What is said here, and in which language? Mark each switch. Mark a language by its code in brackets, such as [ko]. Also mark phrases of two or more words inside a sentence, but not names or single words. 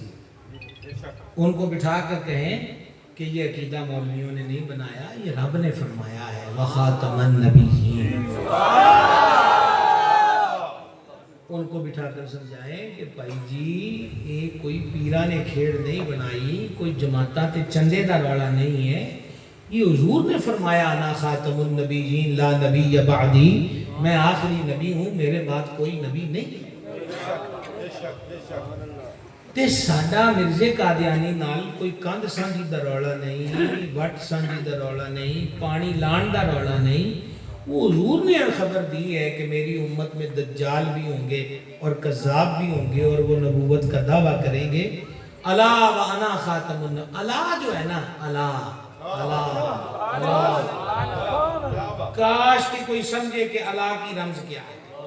[ur] ان کو بٹھا کر کہیں کہ یہ عقیدہ مولویوں نے نہیں بنایا, یہ رب نے فرمایا ہے, [ar] وَخَاتَمَ النَّبِيِّينَ. [ur] ان کو بٹھا کر سمجھائیں کہ بھائی جی یہ کوئی پیران کھیڑ نہیں بنائی, [pa] کوئی جماعتاں تے چندے دا روڑا نہیں ہے, [ur] یہ حضور نے فرمایا [ar] انا خاتم النبیین لا نبی بعدی, [ur] میں آخری نبی ہوں, میرے بعد کوئی نبی نہیں. [pa] تے ساڈا مرزے قادیانی نال کوئی کندھ سانجی دا روڑا نہیں, وٹ سانجی دا روڑا نہیں, پانی لان دا روڑا نہیں. [ur] وہ حضور نے خبر دی ہے کہ میری امت میں دجال بھی ہوں گے اور کذاب بھی ہوں گے, اور وہ نبوت کا دعویٰ کریں گے. [ar] الا وانا خاتم النبیین, [ur] الا جو ہے نا, الا کاش کہ کوئی سمجھے کہ اللہ کی رمز کیا ہے.